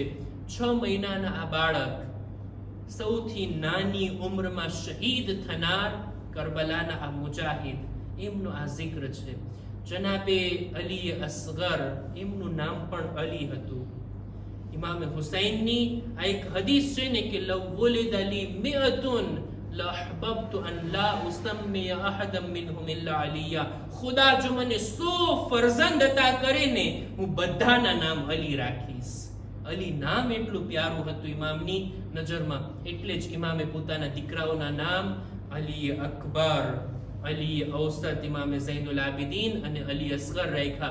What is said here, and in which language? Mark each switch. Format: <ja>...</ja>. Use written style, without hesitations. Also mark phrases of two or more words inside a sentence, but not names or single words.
<gu>6 મહિનાના આ બાળક, સૌથી નાની ઉંમરમાં શહીદ થનાર કરબલાના આ મુજાહિદ, એમનો આ જિક્ર છે. જનાબે અલી અસગર, એમનું નામ પણ અલી હતું. ઇમામે હુસૈનની આ એક હદીસ છે ને કે</gu> <ar>لو ولد لي مئة لأحببت أن لا أسمي أحدا منهم إلا عليا.</ar> <gu>ખુદા જો મને 100 ફરજંદ અતા કરે ને, હું બધાના નામ અલી રાખીશ. અલી નામ એટલું પ્યારું હતું ઇમામની નજરમાં, એટલે જ ઇમામે પોતાના દીકરાઓના નામ અલી અકબર, અલી ઔસત, ઇમામે ઝૈનુલ આબિદીન અને અલી અસગર રાખ્યા.</gu>